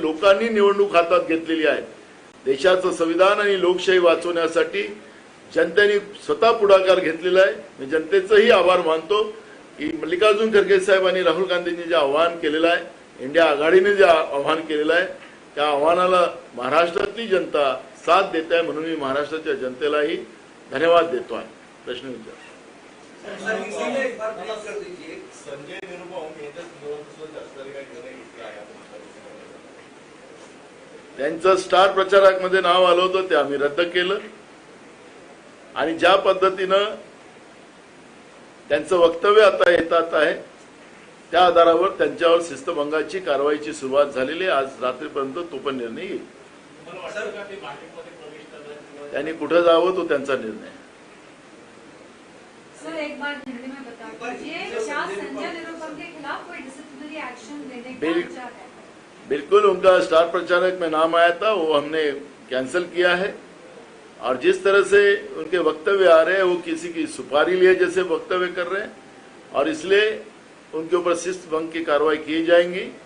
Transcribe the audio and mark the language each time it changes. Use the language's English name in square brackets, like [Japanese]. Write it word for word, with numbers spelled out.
[Marathi] लोकांनी निवडणूक हातात घेतलेली आहे. देशाचं संविधान आणि लोकशाही वाचवण्यासाठी जनतेने स्वतः पुढाकार घेतलेला आहे. मी जनतेचंही आभार मानतो की मल्लिकार्जुन खरगे साहेब आणि राहुल गांधींनी जे आव्हान केलेलं आहे, इंडिया आघाडीने जे आव्हान केलेलं आहे, त्या आव्हानाला महाराष्ट्रातली जनता साथ देत आहे, म्हणून मी महाराष्ट्राच्या जनतेलाही धन्यवाद देतो आहे. प्रश्न विचार. [Hindi] सर, इसीलिए एक बार क्लिक कर दीजिए। [Marathi] संजय निरुपम यांच्या संदर्भात जास्त काही निर्णय घेतला आहे आपण आता. त्यांचं स्टार प्रचारकमध्ये नाव आलं होतं, ते आम्ही रद्द केलं. आणि ज्या पद्धतीनं त्यांचं वक्तव्य आता येतात आहे त्या आधारावर त्यांच्यावर शिस्तभंगाची कारवाईची सुरुवात झालेली आहे. आज रात्रीपर्यंत तो पण निर्णय येईल. तुम्हाला वाटतं का ते भाजपमध्ये प्रवेश करणार किंवा त्यांनी कुठं जावं तो त्यांचा निर्णय आहे. [Hindi] सर, एक बार हिंदी में बता दीजिए, क्या संजय निरुपम के खिलाफ कोई डिसिप्लिनरी एक्शन लेने का बिल- विचार है? बिल्कुल उनका स्टार प्रचारक में नाम आया था, वो हमने कैंसिल किया है. और जिस तरह से उनके वक्तव्य आ रहे हैं वो किसी की सुपारी लिए जैसे वक्तव्य कर रहे हैं, और इसलिए उनके ऊपर शिस्त भंग की कार्रवाई की जाएंगी.